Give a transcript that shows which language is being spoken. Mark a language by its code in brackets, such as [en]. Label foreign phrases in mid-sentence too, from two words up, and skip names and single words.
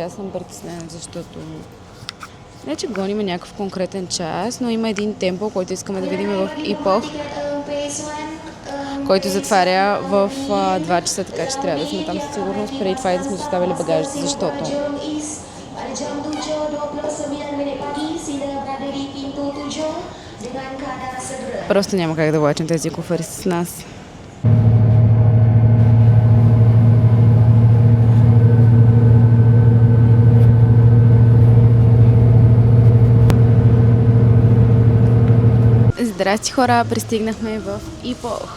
[bg] Аз съм притеснена, защото не че гоним някакъв конкретен час, но има един темпъл, който искаме да видим в Ипох, който затваря в 2 часа, така че трябва да сме там със сигурност, преди това и да сме доставили багажите, защото [ms] sudah berada di pintu 7 dengan keadaan segera. [bg] Просто няма как да влачим тези куфари с нас. Здрасти хора, пристигнахме в Ипох.